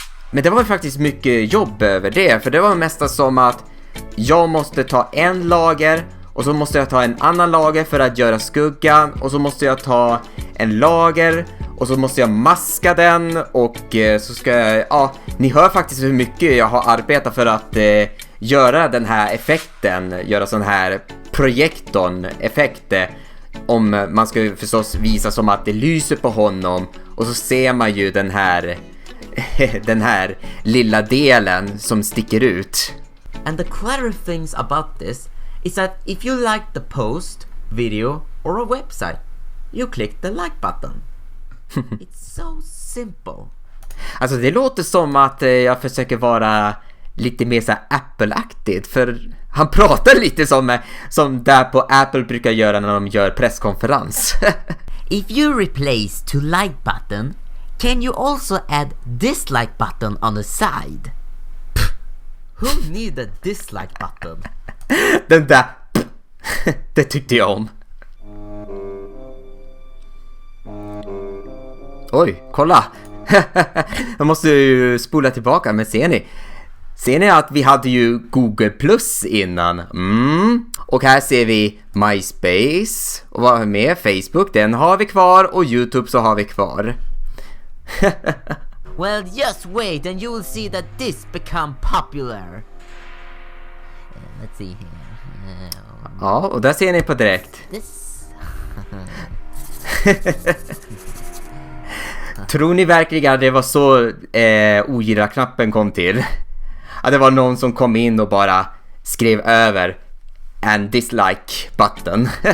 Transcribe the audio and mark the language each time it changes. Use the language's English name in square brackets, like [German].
[Swedish] Men det var faktiskt mycket jobb över det, för det var mest som att jag måste ta en lager och så måste jag ta en annan lager för att göra skuggan, och så måste jag ta en lager och så måste jag maska den, och så ska jag, ja, ni hör faktiskt hur mycket jag har arbetat för att göra den här effekten, göra sån här projektorn-effekt. Om man ska förstås visa som att det lyser på honom, och så ser man ju den här den här lilla delen som sticker ut. [English] And the clever things about this is that if you like the post, video or a website, you click the like button. It's so simple. [Swedish] Alltså det låter som att jag försöker vara lite mer så här Apple-aktigt, för han pratar lite som där på Apple brukar göra när de gör presskonferens. [English] If you replace to like button, can you also add dislike button on the side? Who need a dislike button? [Swedish] Den där det tyckte jag om. Oj, kolla. Jag måste ju spola tillbaka, men ser ni att vi hade ju Google Plus innan? Och här ser vi MySpace. Och vad är med? Facebook, den har vi kvar. Och YouTube så har vi kvar. [English] Well, just wait and you will see that this become popular. Let's see here. [Swedish] Ja, och där ser ni på direkt. [English] This. [Swedish] Tror ni verkligen att det var så ogilla-knappen kom till? Att det var någon som kom in och bara skrev över en dislike button.